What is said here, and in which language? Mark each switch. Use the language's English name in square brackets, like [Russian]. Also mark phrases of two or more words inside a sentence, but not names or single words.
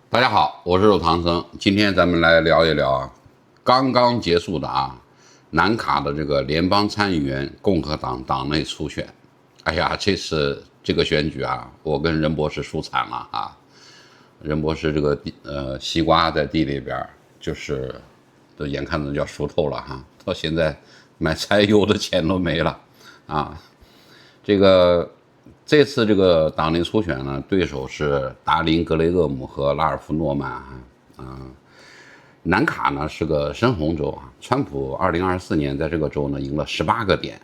[Chinese] 大家好，我是肉唐僧，今天咱们来聊一聊刚刚结束的南卡的这个联邦参議員共和黨黨內初選。哎呀，這次這個選舉我跟任博士輸慘了任博士這個西瓜在地裡邊，就是都眼看着就要熟透了到現在買柴油的錢都沒了這次這個黨內初選呢，對手是達林·格雷厄姆和拉爾夫·諾曼南卡呢是個深紅州川普2024年在這個州呢贏了18個點。